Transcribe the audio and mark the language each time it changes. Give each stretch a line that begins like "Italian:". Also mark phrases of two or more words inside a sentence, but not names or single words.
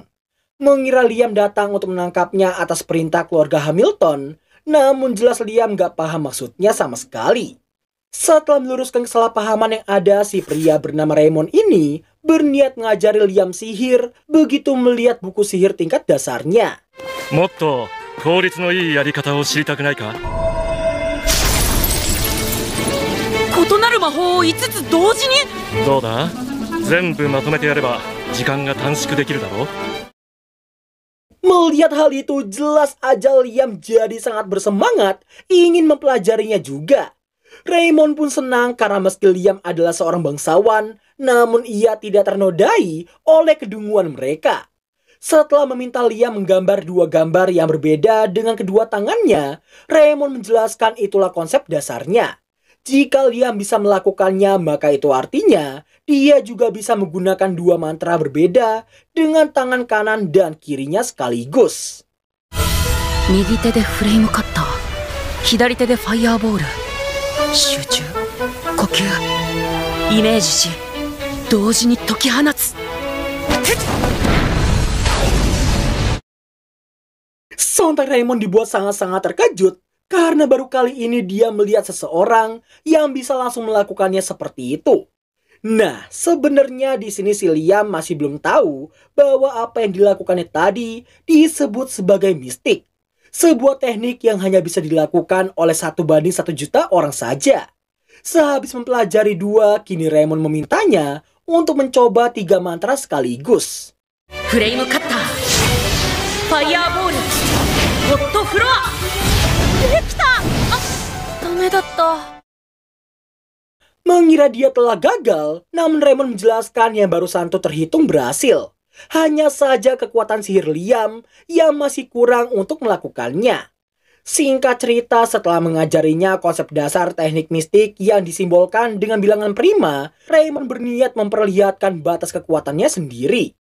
Indonesian: Mengira Liam datang untuk menangkapnya atas perintah keluarga Hamilton, namun jelas Liam gak paham maksudnya sama sekali. Setelah meluruskan kesalahpahaman yang ada, si pria bernama Raymond ini berniat mengajari Liam sihir begitu melihat buku sihir tingkat dasarnya.
Japanese: もっと効率のいいやり方を知りたくないか? 異なる魔法を5つ同時に？どうだ? 全部まとめてやれば時間が短縮できるだろ?
Indonesian: Melihat hal itu, jelas aja Liam jadi sangat bersemangat ingin mempelajarinya juga. Raymond pun senang karena meski Liam adalah seorang bangsawan, namun ia tidak ternodai oleh kedunguan mereka. Setelah meminta Liam menggambar 2 gambar yang berbeda dengan kedua tangannya, Raymond menjelaskan itulah konsep dasarnya. Jika Liam bisa melakukannya, maka itu artinya dia juga bisa menggunakan 2 mantra berbeda dengan tangan kanan dan kirinya sekaligus.
Japanese: 右手でフレームカッター、左手でファイヤーボール。集中、呼吸、イメージし、同時に解き放つ。
Indonesian: Sontak Raymond dibuat sangat-sangat terkejut karena baru kali ini dia melihat seseorang yang bisa langsung melakukannya seperti itu. Nah, sebenarnya di sini si Liam masih belum tahu bahwa apa yang dilakukannya tadi disebut sebagai mistik. Sebuah teknik yang hanya bisa dilakukan oleh 1 banding 1 juta orang saja. Sehabis mempelajari 2, kini Raymond memintanya untuk mencoba 3 mantra sekaligus. Flame cutter, Fireball, Hot Floor.
Japanese: できた！駄目だった.
Indonesian: Mengira dia telah gagal, namun Raymond menjelaskan yang barusan itu terhitung berhasil. Hanya saja kekuatan sihir Liam yang masih kurang untuk melakukannya. Singkat cerita, setelah mengajarinya konsep dasar teknik mistik yang disimbolkan dengan bilangan prima, Raymond berniat memperlihatkan batas kekuatannya sendiri.